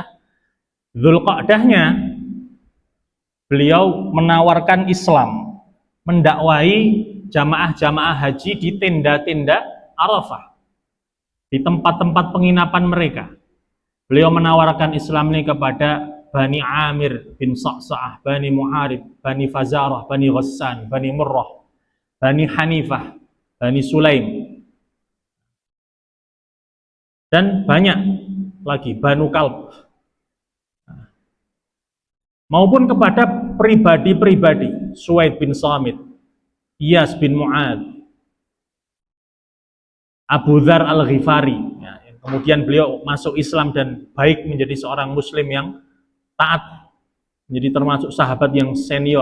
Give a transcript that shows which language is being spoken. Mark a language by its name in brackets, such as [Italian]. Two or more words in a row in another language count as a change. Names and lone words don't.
[Indonesian] Dzulqa'dahnya beliau menawarkan Islam, mendakwai jamaah-jamaah haji di tenda-tenda Arafah, di tempat-tempat penginapan mereka. Beliau menawarkan Islam ini kepada Bani Amir bin Sa'sa'ah, Bani Muharib, Bani Fazarah, Bani Ghassan, Bani Murrah, Bani Hanifah, Bani Sulaim, dan banyak lagi, Banu Kalb, maupun kepada pribadi-pribadi, Suwaid bin Samit, Iyas bin Mu'ad, Abu Dzar al-Ghifari, ya, kemudian beliau masuk Islam dan baik menjadi seorang muslim yang taat, menjadi termasuk sahabat yang senior.